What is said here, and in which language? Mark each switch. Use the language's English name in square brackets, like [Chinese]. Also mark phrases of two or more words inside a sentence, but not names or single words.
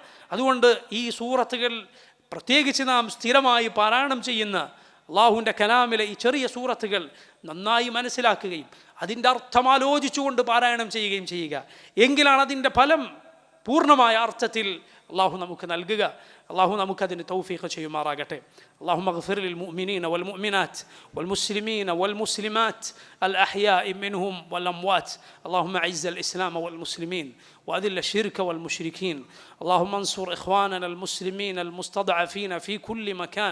[Malayalam] അതുകൊണ്ട് ഈ സൂറത്തുകൾ, പ്രത്യേകിച്ച് നാം സ്ഥിരമായി പാരായണം ചെയ്യുന്ന അള്ളാഹുവിൻ്റെ കലാമിലെ ഈ ചെറിയ സൂറത്തുകൾ നന്നായി മനസ്സിലാക്കുകയും അതിൻ്റെ അർത്ഥം ആലോചിച്ചുകൊണ്ട് പാരായണം ചെയ്യുകയും ചെയ്യുക. എങ്കിലാണ് അതിൻ്റെ ഫലം പൂർണ്ണമായ അർത്ഥത്തിൽ അള്ളാഹു നമുക്ക് നൽകുക. അള്ളാഹു നമുക്കതിന് തൗഫീഖ് ചെയ്യുമാറാകട്ടെ. [Arabic] اللهم اغفر للمؤمنين والمؤمنات والمسلمين والمسلمات الأحياء منهم والأموات. اللهم أعز الإسلام والمسلمين وأذل الشرك والمشركين. اللهم انصر إخواننا المسلمين المستضعفين في كل مكان.